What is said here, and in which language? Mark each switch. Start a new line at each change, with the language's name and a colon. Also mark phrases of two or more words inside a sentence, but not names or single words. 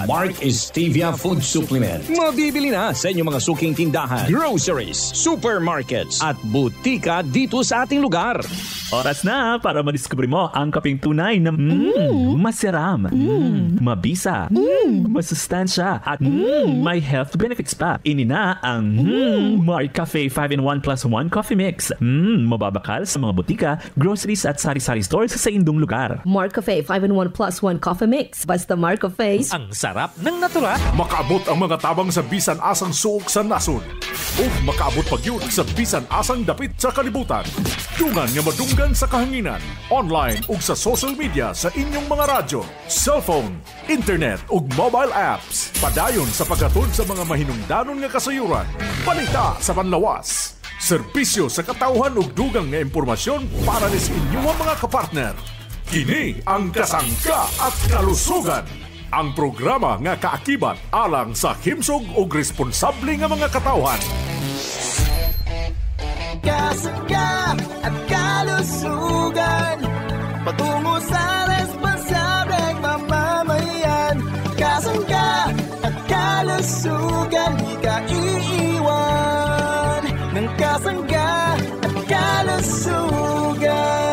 Filipino: Mark is Stevia Food Supplement. Mabibili na sa inyong mga suking tindahan,
English: groceries, supermarkets
Filipino: at butika dito sa ating lugar. Oras na para madiskubre mo ang kapeng tunay na masiram, mabisa, masustansya at may
English: health benefits
Filipino: pa.
Bikol: Inina ang Mark Cafe 5-in-1 plus 1 coffee mix. Mababakal sa mga butika, groceries at sari-sari stores sa indong lugar. Mark Cafe 5-in-1 plus 1 coffee mix. Basta Mark Cafe's
Filipino: Ang sarap ng natural.
Cebuano: Makaabot ang mga tabang sa bisan asang suok sa nasod. O makaabot pag yun sa bisan asang dapit sa kalibutan. Dungan nga madunggan sa kahanginan. Online ug sa
English: social media
Cebuano: sa inyong mga radyo, cellphone, internet ug
English: mobile apps.
Cebuano: Padayon sa paghatod sa mga mahinungdanon nga kasayuran. Balita sa panlawas. Serbisyo sa katauhan ug dugang nga impormasyon para sa inyong mga kapartner. Kini ang Kasangga at Kalusugan. Ang programa nga kaakibat alang sa himsog ug responsable nga mga katauhan.
Filipino: Kasangga at kalusugan, patungo sa responsableng mamamayan. Kasangga at kalusugan, di ka iiwan ng kasangga at kalusugan.